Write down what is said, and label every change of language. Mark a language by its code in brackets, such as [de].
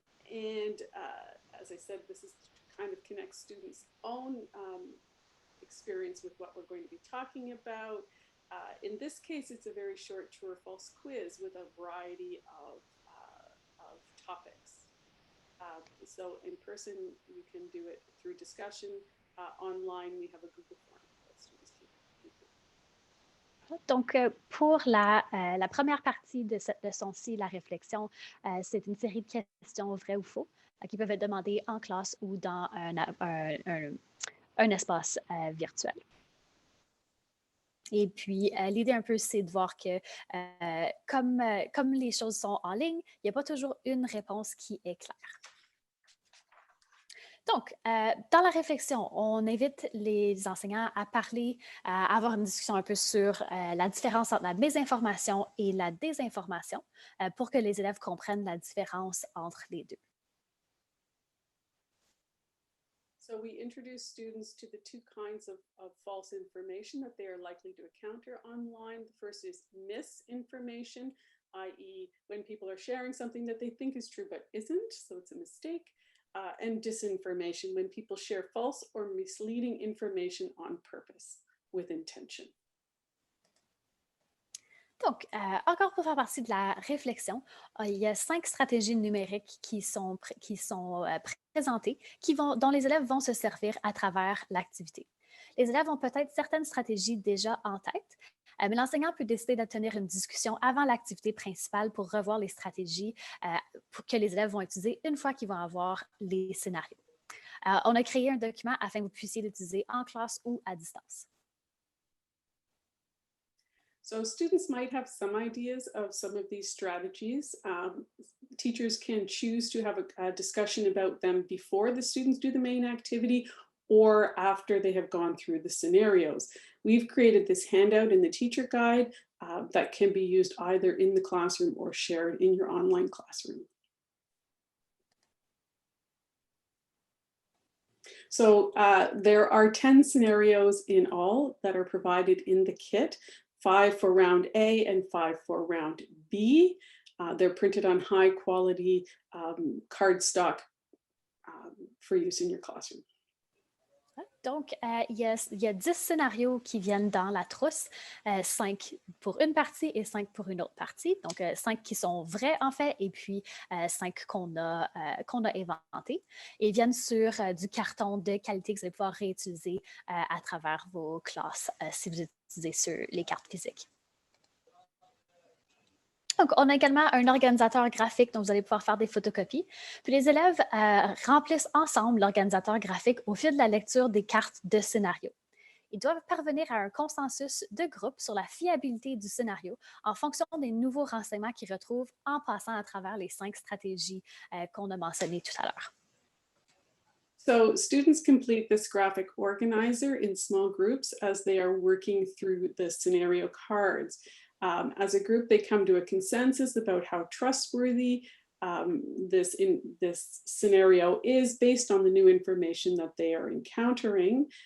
[en] And as I said, this is to kind of connect students' own experience with what we're going to be talking about. In this case, it's a very short true or false quiz with a variety of topics. So in person, you can do it through discussion. Online, we have a Google form that students can complete. [fr] Donc, pour la première partie de cette leçon-ci, la réflexion, c'est une série de questions vraies ou faux qui peuvent être demandées en classe ou dans un espace virtuel. Et puis, l'idée un peu, c'est de voir que comme les choses sont en ligne, il n'y a pas toujours une réponse qui est claire. Donc, dans la réflexion, on invite les enseignants à parler, à avoir une discussion un peu sur la différence entre la mésinformation et la désinformation pour que les élèves comprennent la différence entre les deux. [en] So we introduce students to the 2 kinds of false information that they are likely to encounter online. The first is misinformation, i.e. when people are sharing something that they think is true but isn't, so it's a mistake. And disinformation, when people share false or misleading information on purpose, with intention. [fr] Donc, encore pour faire partie de la réflexion, il y a 5 stratégies numériques qui sont présentées, dont les élèves vont se servir à travers l'activité. Les élèves ont peut-être certaines stratégies déjà en tête, mais l'enseignant peut décider d'obtenir une discussion avant l'activité principale pour revoir les stratégies que les élèves vont utiliser une fois qu'ils vont avoir les scénarios. On a créé un document afin que vous puissiez l'utiliser en classe ou à distance. [en] So students might have some ideas of some of these strategies. Teachers can choose to have a discussion about them before the students do the main activity or after they have gone through the scenarios. We've created this handout in the teacher guide that can be used either in the classroom or shared in your online classroom. So there are 10 scenarios in all that are provided in the kit, 5 for round A and 5 for round B. They're printed on high quality cardstock for use in your classroom. [fr] Donc, il y a 10 scénarios qui viennent dans la trousse, 5 pour une partie et 5 pour une autre partie. Donc, 5 qui sont vrais en fait, et puis 5 qu'on a inventés. Et ils viennent sur du carton de qualité que vous allez pouvoir réutiliser à travers vos classes si vous utilisez sur les cartes physiques. Donc, on a également un organisateur graphique dont vous allez pouvoir faire des photocopies. Puis les élèves remplissent ensemble l'organisateur graphique au fil de la lecture des cartes de scénario. Ils doivent parvenir à un consensus de groupe sur la fiabilité du scénario en fonction des nouveaux renseignements qu'ils retrouvent en passant à travers les 5 stratégies qu'on a mentionnées tout à l'heure. [en] So students complete this graphic organizer in small groups as they are working through the scenario cards. As a group, they come to a consensus about how trustworthy this scenario is based on the new information that they are encountering.